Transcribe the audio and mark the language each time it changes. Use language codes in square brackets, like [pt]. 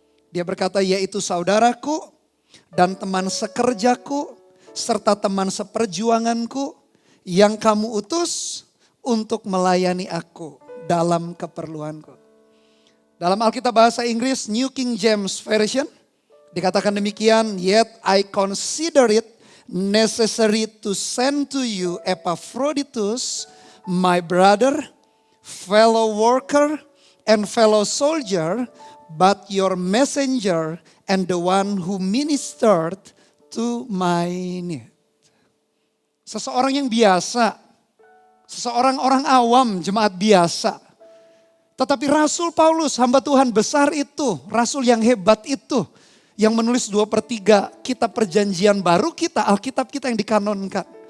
[id] Dia berkata yaitu saudaraku dan teman sekerjaku serta teman seperjuanganku yang kamu utus untuk melayani aku dalam keperluanku. Dalam Alkitab bahasa Inggris New King James Version. Dikatakan demikian, [en] yet I consider it necessary to send to you Epaphroditus, my brother, fellow worker, and fellow soldier, but your messenger and the one who ministered to my need. [id] Seseorang yang biasa, seseorang orang awam, jemaat biasa. Tetapi Rasul Paulus, hamba Tuhan besar itu, Rasul yang hebat itu, yang menulis 2/3 kitab perjanjian baru kita, Alkitab kita yang dikanonkan.